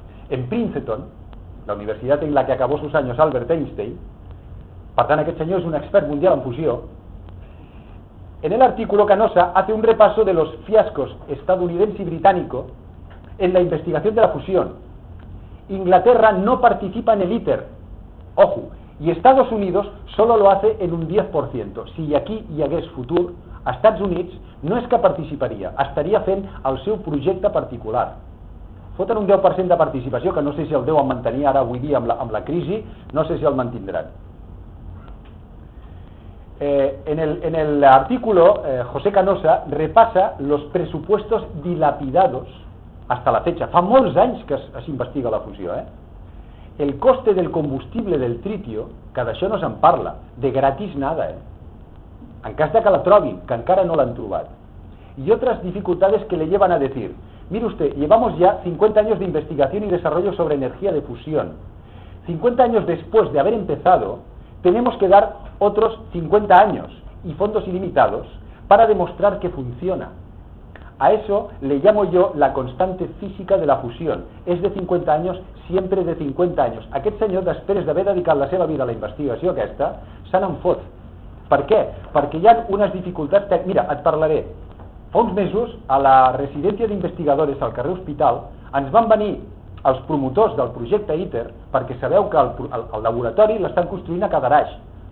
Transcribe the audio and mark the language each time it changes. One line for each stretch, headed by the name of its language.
Spanish: En Princeton, la universitat en la que acabó sus años Albert Einstein,
Catalan: per tant aquest senyor és un expert mundial en fusió,
Spanish: en el artículo Canosa hace un repaso de los fiascos estadounidense y británico en la investigación de la fusión. Inglaterra no participa en el ITER, ojo, y Estados Unidos solo lo hace en un 10%.
Catalan: Si aquí hi hagués futur, Estats Units no és que participaria, estaria fent el seu projecte particular. Foten un 10% de participació, que no sé si el deuen mantenir ara avui dia amb la crisi, no sé si el mantindran.
Spanish: En el artículo, José Canosa repasa los presupuestos dilapidados hasta la fecha.
Catalan: Fa molts anys que es investiga la fusió, eh?
Spanish: El coste del combustible del tritio,
Catalan: que d'això no se'n parla,
Spanish: de gratis nada,
Catalan: eh? En cas de que la trobin, que encara no l'han trobat.
Spanish: Y otras dificultades que le llevan a decir, mire usted, llevamos ya 50 años de investigación y desarrollo sobre energía de fusión. 50 años después de haber empezado, tenemos que dar otros 50 años y fondos ilimitados para demostrar que funciona. A eso le llamo yo la constante física de la fusión. Es de 50 años, siempre de 50 años.
Catalan: Aquest senyor, després d'haver dedicat la seva vida a la investigació aquesta, se n'en fot. Per què? Perquè hi ha unes dificultats... Mira, et parlaré. Fa uns mesos, a la residència d'investigadores al carrer Hospital, ens van venir els promotors del projecte ITER, perquè sabeu que el laboratori l'estan construint a Cadarache.